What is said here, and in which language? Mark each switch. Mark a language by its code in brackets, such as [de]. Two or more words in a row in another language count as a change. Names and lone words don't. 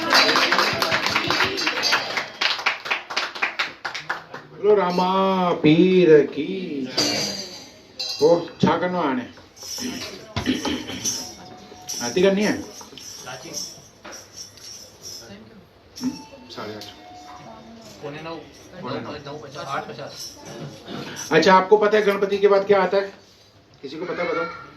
[hi] बोलो रामा पीर की [sd] वो छा करनो आहे हाणे? [hi] आरती करनी है? 8:30 8:50। अच्छा, आपको पता है गणपति के बाद क्या आता है? किसी को पता बताओ?